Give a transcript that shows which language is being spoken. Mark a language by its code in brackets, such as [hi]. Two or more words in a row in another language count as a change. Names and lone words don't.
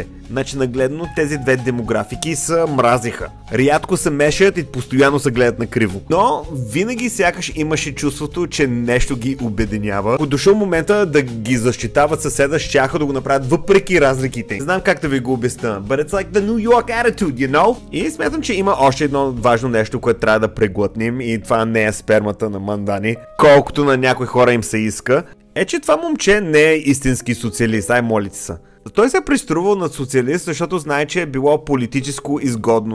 [bg] Значи нагледно тези две демографики се мразиха. Рядко се мешат и постоянно се гледат на криво. Но винаги сякаш имаше чувството, че нещо ги обединява. Ако дошъл момента да ги защитават съседа, щяха да го направят въпреки разликите. Не знам как да ви го обясня, [en] but it's like the New York attitude, you know? [bg] И смятам, че има още едно важно нещо, което трябва да преглътнем, и това не е спермата на Мамдани, колкото на някои хора им се иска. Е, че това момче не е истински социалист, ай молите се. Той се е приструвал над социалист, защото знае, че е било политическо изгодно.